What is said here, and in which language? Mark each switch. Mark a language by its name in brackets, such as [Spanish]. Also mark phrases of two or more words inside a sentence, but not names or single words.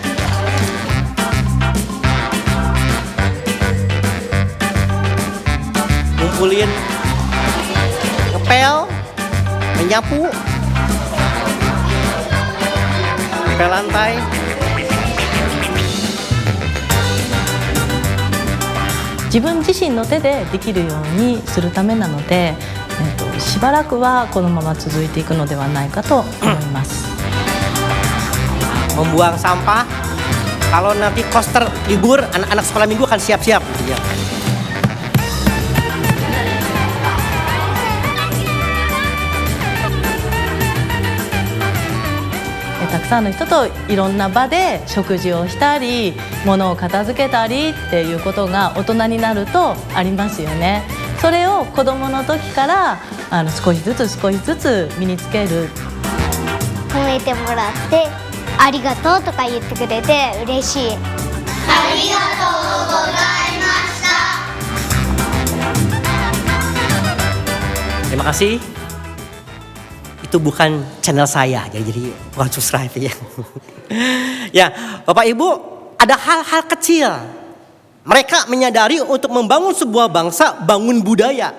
[Indonesian] Ngumpulin, ngepel, menyapu, ngepel lantai. [Japanese] 自分自身の手でできるようにするためなので, しばらくはこのまま続いていくのではないかと思います。 [Indonesian] Membuang sampah. Kalau nanti koster libur, anak-anak sekolah minggu akan siap-siap. Ya. [Japanese] たくさんの人といろんな場で食事をしたり、物を片付けたりっていうことが大人になるとありますよね。それを子どもの時から少しずつ身につける。褒めてもらってありがとうとか言ってくれて嬉しい。ありがとうございました。 [Indonesian] Terima kasih. Itu bukan channel saya, jadi bukan subscribe ya. Ya, Bapak Ibu, ada hal-hal kecil. Mereka menyadari untuk membangun sebuah bangsa, bangun budaya.